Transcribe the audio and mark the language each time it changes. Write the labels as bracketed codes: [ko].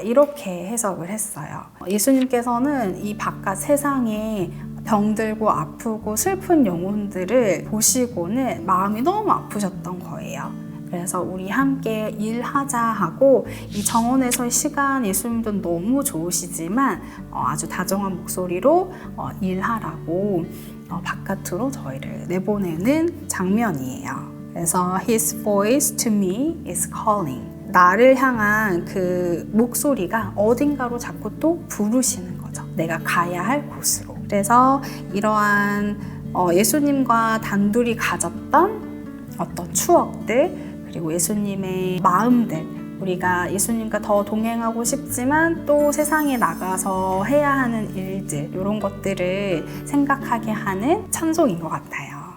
[ko] 이렇게 해석을 했어요. 예수님께서는 이 바깥 세상에 병들고 아프고 슬픈 영혼들을 보시고는 마음이 너무 아프셨던 거예요. 그래서 우리 함께 일하자 하고 이 정원에서의 시간 예수님도 너무 좋으시지만 아주 다정한 목소리로 일하라고 바깥으로 저희를 내보내는 장면이에요. 그래서 [en] His voice to me is calling. [ko] 나를 향한 그 목소리가 어딘가로 자꾸 또 부르시는 거죠. 내가 가야 할 곳으로. 그래서 이러한 예수님과 단둘이 가졌던 어떤 추억들 그리고 예수님의 마음들 우리가 예수님과 더 동행하고 싶지만 또 세상에 나가서 해야 하는 일들 이런 것들을 생각하게 하는 찬송인 것 같아요.